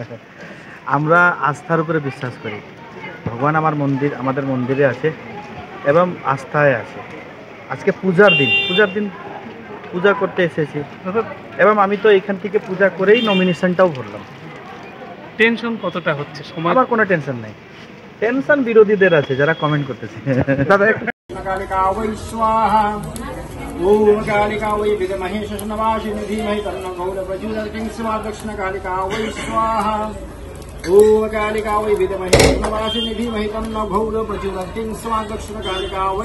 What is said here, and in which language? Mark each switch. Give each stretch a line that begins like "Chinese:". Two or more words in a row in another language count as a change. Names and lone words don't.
Bangla: আমরা আস্থার উপরে বিশ্বাস করি, ভগবান আমাদের মন্দিরে আছে এবং আস্থায় আছে। আজকে পূজার দিন পূজা করতে এসেছি এবং আমি তো এখান থেকে পূজা করেই নমিনেশনটাও ভরলাম। টেনশন কতটা হচ্ছে? আমার কোনো টেনশন নেই, টেনশন বিরোধীদের আছে যারা কমেন্ট করতেছে। দাদা
Sanskrit: कालिका वै स्वाहा ओम कालिका वै विद्महे शशनवासिनी धीमहि तन्नो गौरप्रचोदयात् स्वा दक्षिण कालिका वै स्वाहा ओम कालिका वै विद्महे शशनवासिनी धीमहि तन्नो गौरप्रचोदयात् स्वा दक्षिण कालिका वै